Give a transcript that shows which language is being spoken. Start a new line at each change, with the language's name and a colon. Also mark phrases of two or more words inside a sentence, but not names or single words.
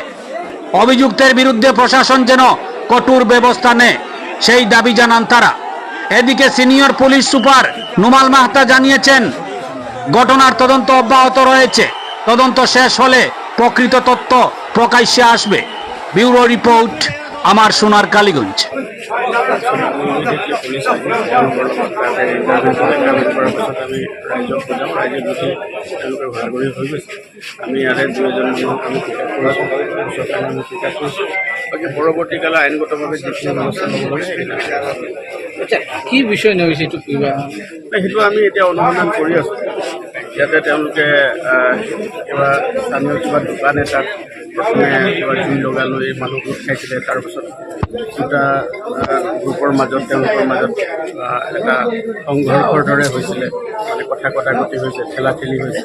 Bangla: অভিযুক্তের বিরুদ্ধে প্রশাসন যেন কঠোর ব্যবস্থা নেয়, সেই দাবি জানান তারা। এদিকে সিনিয়র পুলিশ সুপার নুমাল মাহাতা জানিয়েছেন, ঘটনার তদন্ত অব্যাহত রয়েছে। তদন্ত শেষ হলে প্রকৃত তথ্য প্রকাশ্যে আসবে। ব্যুরো রিপোর্ট, আমার সোনার কালীগঞ্জ।
Assamese: আমি ইয়াৰে দুজন পৰৱৰ্তীকালে আইনগতভাৱে যিখিনি ব্যৱস্থা ল'ব লাগে। আচ্ছা, কি বিষয় নয় সেইটো কিবা সেইটো আমি এতিয়া অনুসন্ধান কৰি আছোঁ। ইয়াতে তেওঁলোকে কিবা স্থানীয় কিবা দোকান এটাত প্ৰথমে কিবা জুই লগাই লৈ মানুহ গোট খাইছিলে। তাৰপিছত দুটা গ্ৰুপৰ মাজত তেওঁলোকৰ মাজত এটা সংঘৰ্ষৰ দৰে হৈছিলে, মানে কথা কটাকটি হৈছে, ঠেলাঠেলি হৈছে।